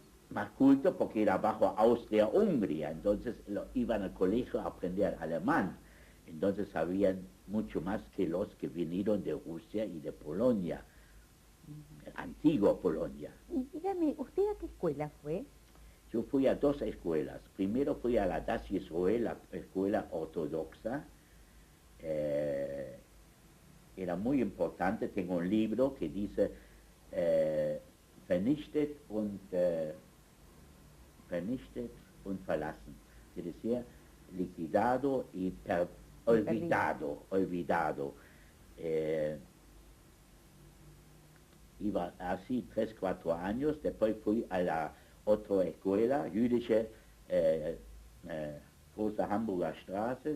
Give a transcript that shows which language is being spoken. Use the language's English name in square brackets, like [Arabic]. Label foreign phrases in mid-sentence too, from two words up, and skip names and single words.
[Spanish] Más cultos porque era bajo Austria-Hungría, entonces iban al colegio a aprender alemán, entonces sabían mucho más que los que vinieron de Rusia y de Polonia, antigua Polonia. Y dígame, ¿usted a qué escuela fue? Yo fui a 2 escuelas. Primero fui a la Das Yisroel, la escuela ortodoxa. Era muy importante. Tengo un libro que dice [German] vernichtet und verlassen. [Spanish] Es decir, liquidado y olvidado. Iba así 3, 4 años. Después fui a la otra escuela, [German] jüdische Große Hamburger Straße.